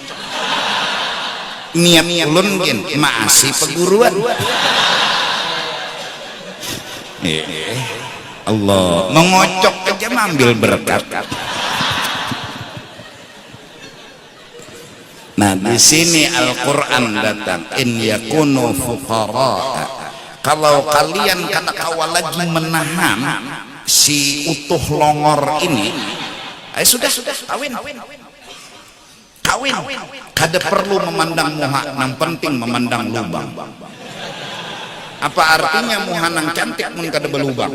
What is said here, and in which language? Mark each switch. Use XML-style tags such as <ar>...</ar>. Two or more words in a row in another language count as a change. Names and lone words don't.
<bjn>Niat ulun gin masih peguruan. Allah mengocok aja ambil berkat. Nah, di sini Al-Qur'an datang,</bjn> <ar>إن يكونوا فقراء.</ar> <bjn>Kalau kalian kata lagi menahan si utuh longor ini, sudah kawin. Kada perlu memandang muha, yang penting memandang lubang. Apa artinya muha nang cantik mun kada belubang?</bjn>